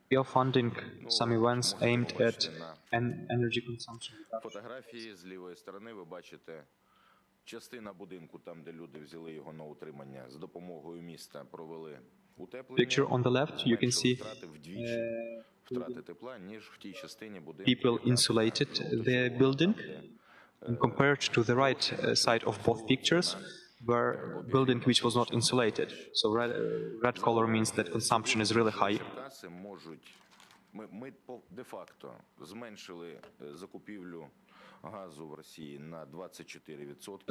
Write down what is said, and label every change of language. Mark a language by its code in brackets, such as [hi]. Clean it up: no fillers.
[en] We are funding some events aimed at energy consumption. [uk] Фотографії з лівої сторони ви бачите Частина будинку, там, де люди взяли його на утримання, з допомогою міста провели утеплення. [en] Picture on the left, you can see [uk] Втрати вдвічі втрати тепла, ніж в тій частині будинку, [en] people insulated the building. And compared to the right side of both pictures, were building which was not insulated. So red color means that consumption is really high. [uk] Черкаси можуть, ми де-факто зменшили закупівлю газу в Росії на 24%.